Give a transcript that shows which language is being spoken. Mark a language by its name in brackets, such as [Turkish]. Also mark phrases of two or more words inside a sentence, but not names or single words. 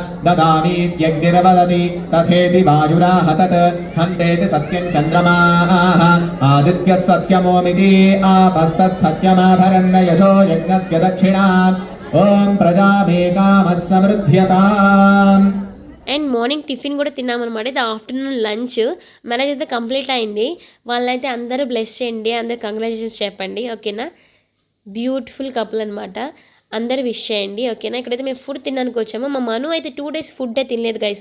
[Sanskrit] ददामीत्यग्निर्वदति तथेति वायुराह तत् हन्तेति सत्यं चन्द्रमाः आदित्यः सत्यमोमिति आपस्तत् सत्यमाभरन्न यशो यज्ञस्य दक्षिणा ॐ प्रजामेकामः समृद्ध्यताम्. [English] and morning tiffin [Telugu] కూడా తిన్నామన్నమాట. ఇది [English] afternoon lunch. [Telugu] మ్యారేజ్ అయితే కంప్లీట్ అయింది. వాళ్ళైతే అందరూ బ్లెస్ చేయండి, అందరు కంగ్రాచులేషన్స్ చెప్పండి ఓకేనా. [English] beautiful couple [Telugu] అనమాట. అందరూ విష్ చేయండి ఓకేనా. ఇక్కడైతే మేము ఫుడ్ తినడానికి వచ్చాము. మా మను అయితే 2 days ఫుడ్డే తినలేదు గైస్.